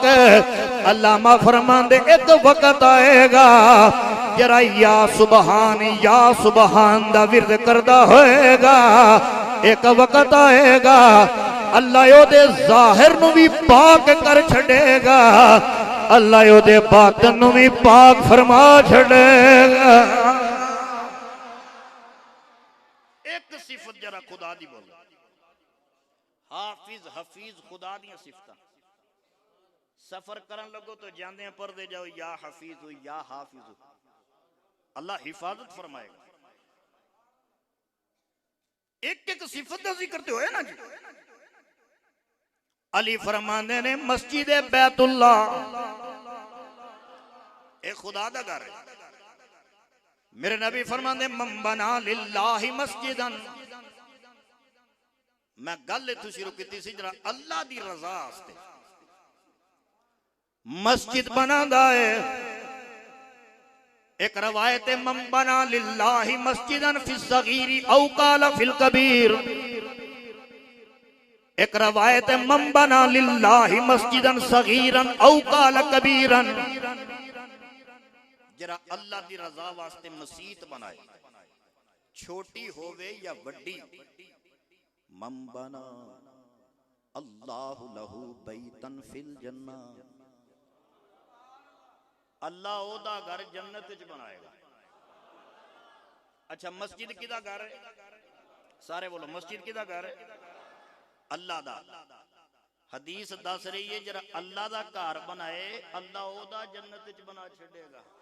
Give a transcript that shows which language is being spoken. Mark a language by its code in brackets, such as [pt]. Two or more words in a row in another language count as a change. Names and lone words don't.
[pa] ਅੱਲਾਮਾ ਫ਼ਰਮਾਂਦੇ ਇੱਕ ਵਕ਼ਤ ਆਏਗਾ ਜਰਾ [ar] يا سبحان [pa] ਦਾ ਵਿਰਦ ਕਰਦਾ ਹੋਏਗਾ, ਇੱਕ ਵਕ਼ਤ ਆਏਗਾ ਅੱਲਾਹ ਓਦੇ ਜ਼ਾਹਿਰ ਨੂੰ ਭੀ ਪਾਕ ਕਰ ਛੱਡੇਗਾ, ਅੱਲਾਹ ਓਦੇ ਬਾਤਿਨ ਨੂੰ ਭੀ ਪਾਕ ਫ਼ਰਮਾ ਛੱਡੇਗਾ। ਇੱਕ ਸਿਫ਼ਤ ਜਰਾ ਖ਼ੁਦਾ ਦੀ ਬੋਲੋ, ਹਾਫ਼ਿਜ਼ ਹਫ਼ੀਜ਼ ਖ਼ੁਦਾ ਦੀ ਸਿਫ਼ਤ। ਸਫ਼ਰ ਕਰਨ ਲੱਗੋ ਤੋ ਜਾਂਦੇ ਪੜ੍ਹਦੇ ਜਾਓ [ar] يا حفيظ يا حافظ, [pa] ਅੱਲਾਹ ਹਿਫ਼ਾਜ਼ਤ ਫ਼ਰਮਾਏਗਾ। [ur] ایک ایک صفت کا ذکر تو ہے نا جی. [pa] ਅਲੀ ਫ਼ਰਮਾਂਦੇ ਨੇ ਮਸਜਿਦ ਬੈਤੁੱਲਾਹ ਏ ਖ਼ੁਦਾ ਦਾ ਘਰ ਹੈ। ਮੇਰੇ ਨਬੀ ਫ਼ਰਮਾਂਦੇ [ar] من بنى لله مسجدا, [pa] ਮੈਂ ਗੱਲ ਇੱਥੋਂ ਸ਼ੁਰੂ ਕੀ ਸੀ ਜਰਾ ਅੱਲਾਹ ਦੀ ਰਜ਼ਾ ਵਾਸਤੇ ਮਸਜਿਦ ਬਣਾਂਦਾ ਹੈ। ਇੱਕ ਰਵਾਇਤ [ar] من بنى لله مسجدا في الصغير أو قال في الكبير, [pa] ਇੱਕ ਰਵਾਇਤ [ar] من بنى لله مسجدا صغيرا أو قال كبيرا, [pa] ਜਰਾ ਅੱਲਾਹ ਦੀ ਰਜ਼ਾ ਵਾਸਤੇ ਮਸਜਿਦ ਬਣਾਏ, ਛੋਟੀ ਹੋਵੇ ਯਾ ਬੜੀ। [ar] من بنى الله له بيتا في الجنة, [pa] ਅੱਲਾਹ ਓਦਾ ਘਰ ਜੰਨਤ ਚ ਬਣਾਏਗਾ। ਅੱਛਾ ਮਸਜਿਦ ਕਿਦਾ ਘਰ ਹੈ? ਸਾਰੇ ਬੋਲੋ ਮਸਜਿਦ ਕਿਦਾ ਘਰ ਹੈ? ਅੱਲਾਹ ਦਾ। ਹਦੀਸ ਦੱਸ ਰਹੀ ਹੈ ਜਰਾ ਅੱਲਾਹ ਦਾ ਘਰ ਬਣਾਏ, ਅੱਲਾਹ ਓਦਾ ਜੰਨਤ ਚ ਬਣਾ ਛੱਡੇਗਾ।